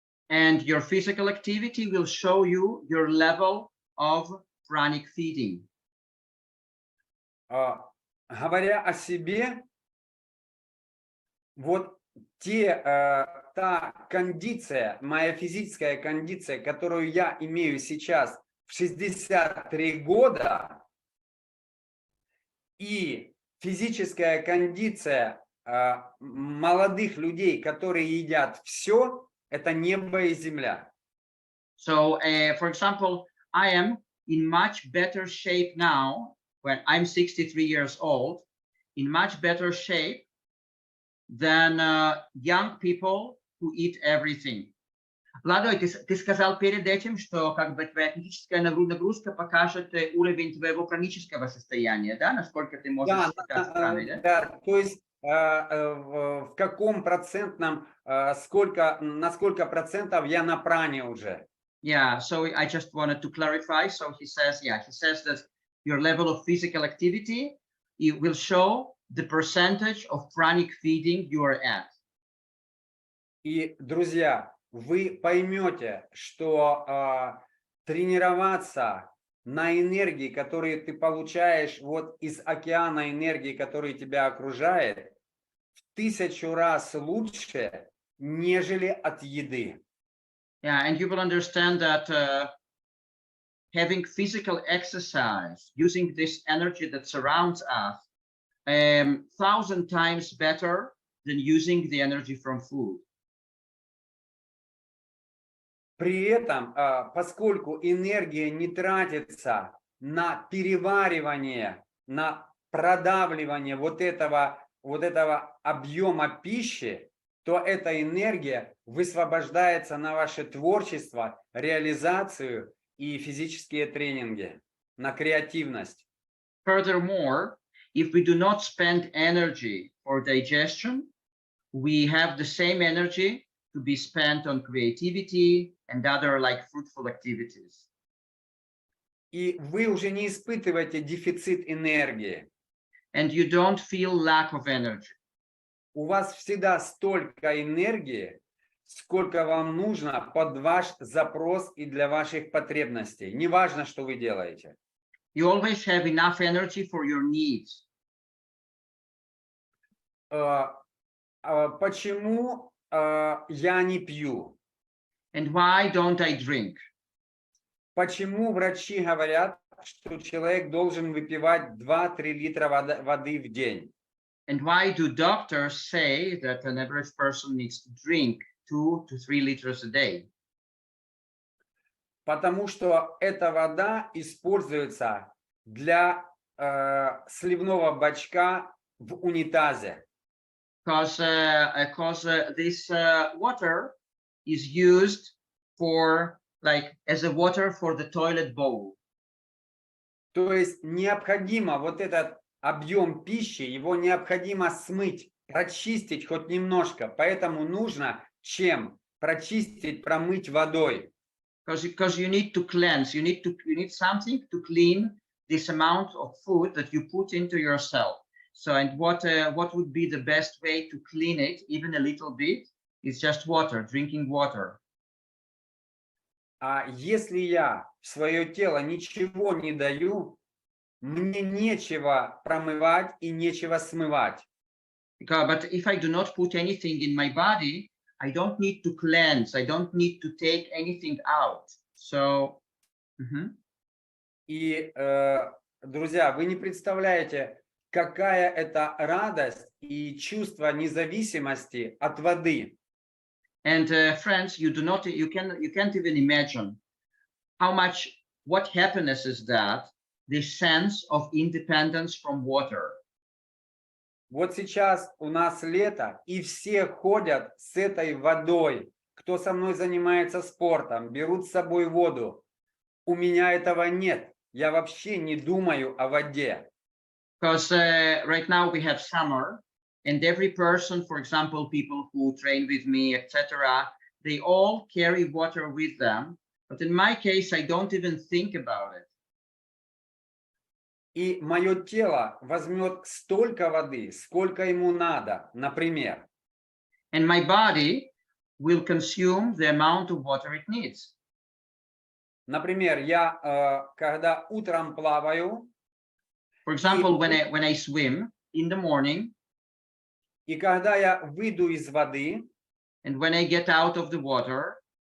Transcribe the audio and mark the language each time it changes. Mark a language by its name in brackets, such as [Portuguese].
[English] And your physical activity will show you your level of pranic feeding. [Russian] Говоря о себе, вот та кондиция, моя физическая кондиция, которую я имею сейчас в 63 года, и физическая кондиция молодых людей, которые едят все, это небо и земля. [English] So, for example, I am in much better shape now when I'm 63 years old, in much better shape than young people who eat everything. [Russian] Владо, ты сказал перед этим, что как бы твоя физическая нагрузка покажет уровень твоего хронического состояния, да, насколько ты можешь питаться праной, да? Да, то есть в каком процентном, на сколько процентов я на пране уже. [English] Yeah, so I just wanted to clarify. So he says that your level of physical activity, it will show the percentage of pranic feeding you are at. [Russian] И, друзья, вы поймете, что тренироваться на энергии, которые ты получаешь вот из океана энергии, который тебя окружает, в 1000 раз лучше, нежели от еды. [English] Yeah, and you will understand that having physical exercise, using this energy that surrounds us, 1,000 times better than using the energy from food. [Russian] При этом, поскольку энергия не тратится на переваривание, на продавливание вот этого объема пищи, то эта энергия высвобождается на ваше творчество, реализацию и физические тренинги, на креативность. [English] Furthermore, if we do not spend energy for digestion, we have the same energy to be spent on creativity and other like fruitful activities. [Russian] И вы уже не испытываете дефицит энергии. [English] And you don't feel lack of energy. [Russian] У вас всегда столько энергии, сколько вам нужно под ваш запрос и для ваших потребностей. Неважно, что вы делаете. [English] You always have enough energy for your needs. [Russian] Почему я не пью? [English] And why don't I drink? [Russian] Почему врачи говорят, что человек должен выпивать 2-3 литра воды в день? [English] And why do doctors say that an average person needs to drink 2 to 3 liters a day? [Russian] Потому что эта вода используется для сливного бачка в унитазе. [English] Because this water is used for like as a water for the toilet bowl. [Russian] То есть необходимо вот этот объем пищи, его необходимо смыть, прочистить хоть немножко. Поэтому нужно чем? Прочистить, промыть водой. [English] Because you need to cleanse, you need something to clean this amount of food that you put into yourself. So, and what would be the best way to clean it, even a little bit, is just water, drinking water. [Russian] А если я в свое тело ничего не даю, мне нечего промывать и нечего смывать. [English] But if I do not put anything in my body, I don't need to cleanse. I don't need to take anything out. So, [Russian] И, друзья, вы не представляете, какая это радость и чувство независимости от воды. [English] And friends, you can't even imagine what happiness is that, this sense of independence from water. [Russian] Вот сейчас у нас лето, и все ходят с этой водой. Кто со мной занимается спортом, берут с собой воду. У меня этого нет. Я вообще не думаю о воде. [English] Because right now we have summer, and every person, for example, people who train with me, etc., they all carry water with them. But in my case, I don't even think about it. [Russian] И мое тело возьмет столько воды, сколько ему надо, например. [English] And my body will consume the amount of water it needs. [Russian] Например, я когда утром плаваю, [English] For example, when I swim in the morning, [Russian] и когда я выйду из воды, [English] and when I get out of the water,